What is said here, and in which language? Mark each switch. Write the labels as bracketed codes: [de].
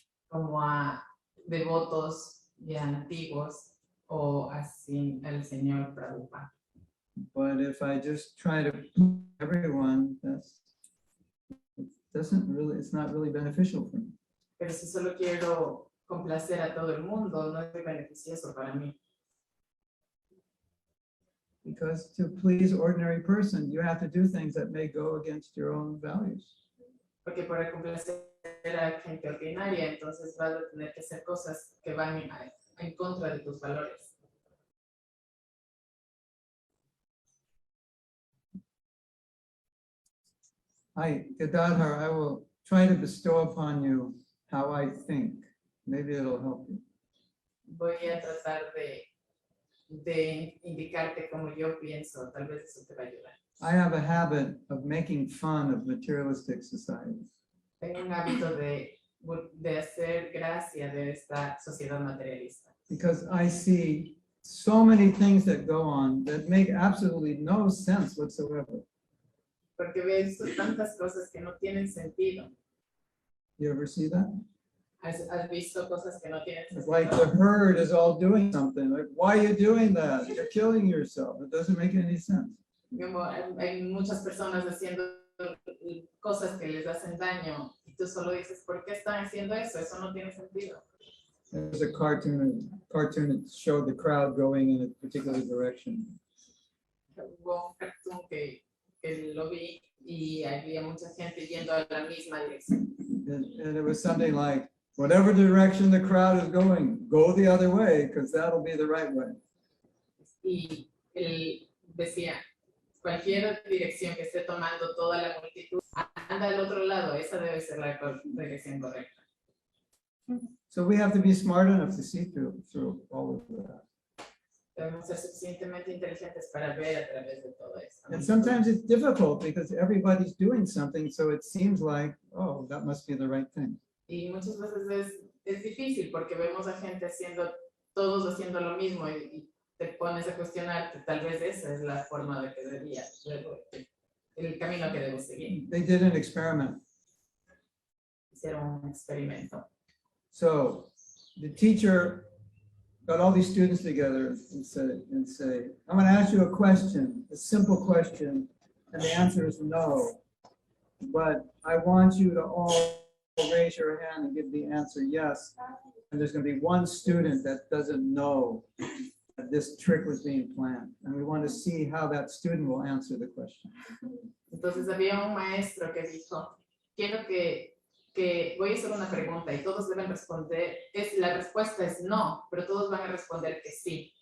[es] como a devotos ya antiguos o así el señor Prabhupada. [en] But if I just try to please everyone, it's not really beneficial for me. [es] Pero si solo quiero complacer a todo el mundo, no es muy beneficioso para mí. [en] Because to please ordinary person, you have to do things that may go against your own values. [es] Porque para complacer a gente ordinaria, entonces vas a tener que hacer cosas que van en contra de tus valores. [en] Gadadhar, I will try to bestow upon you how I think. Maybe it'll help you. [es] voy a tratar de indicarte cómo yo pienso, tal vez eso te va a ayudar. [en] I have a habit of making fun of materialistic societies. [es] Tengo un hábito de hacer gracia de esta sociedad materialista. [en] Because I see so many things that go on that make absolutely no sense whatsoever. [es] Porque veo tantas cosas que no tienen sentido. [en] You ever see that? [es] ¿Has visto cosas que no tienen [en] It's [es] sentido? [en] like the herd is all doing something. Like, why are you doing that? You're killing yourself. It doesn't make any sense. [es] Como hay muchas personas haciendo cosas que les hacen daño y tú solo dices, ¿por qué están haciendo eso? Eso no tiene sentido. [en] There's a cartoon that showed the crowd going in a particular direction. [es] Hubo un cartoon que lo vi y había mucha gente yendo a la misma dirección. [en] And it was something like, whatever direction the crowd is going, go the other way, because that'll be the right way. [es] Y él decía, cualquier dirección que esté tomando toda la multitud, anda al otro lado, esa debe ser la dirección correcta. [en] So we have to be smart enough to see through all of that. [es] Debemos ser suficientemente inteligentes para ver a través de todo esto. [en] And sometimes it's difficult because everybody's doing something, so it seems like, oh, that must be the right thing. [es] Y muchas veces es difícil porque vemos a gente todos haciendo lo mismo y te pones a cuestionarte, tal vez esa es la forma de que el camino que debo seguir. [en] They did an experiment. [es] Hicieron un experimento. [en] So the teacher got all these students together and say, I'm going to ask you a question, a simple question, and the answer is no. But I want you to all raise your hand and give the answer yes. And there's going to be one student that doesn't know that this trick was being planned. And we want to see how that student will answer the question. [es] Entonces había un maestro que dijo, quiero que voy a hacer una pregunta y todos deben responder, la respuesta es no, pero todos van a responder que sí.